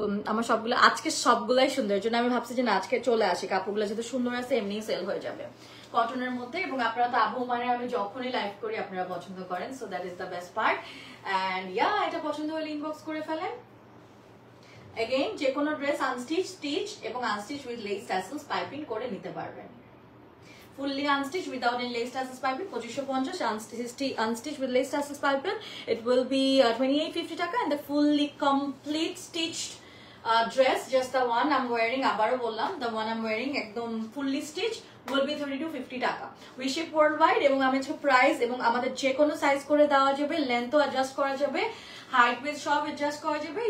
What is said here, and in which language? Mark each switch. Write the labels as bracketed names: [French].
[Bangla] আমার সবগুলো আজকে সবগুলাই সুন্দর, এর জন্য আমি ভাবছি যে না আজকে চলে আসি, কাপড়গুলো যেহেতু সুন্দর আছে এমনি সেল হয়ে যাবে কটনের মধ্যে। এবং আপনারা তো আবু মানে আমি যখনই লাইভ করি আপনারা পছন্দ করেন, [English] So that is the best part. [Bangla] And ইয়া, এটা পছন্দ হলে ইনবক্স করে ফেলেন। এগেইন যে কোনো ড্রেস আনস্টিচ, স্টিচ এবং unstitch with less tassels piping করে নিতে পারবেন। [English] Fully unstitched without any lace tassels piping 2550, unstitched with lace tassels piping it will be 2850 taka, and the fully complete stitched dress, just the one I'm wearing, [Bangla] abaro bollam, [English] the one I'm wearing ekdom fully stitched will be 3250 taka. We ship worldwide, [Bangla] এবং আমি হচ্ছে price এবং আমাদের যে কোনো size করে দেওয়া যাবে, লেন্থও অ্যাডজাস্ট করা যাবে, হাইট উইথ সব অ্যাডজাস্ট করা যাবে।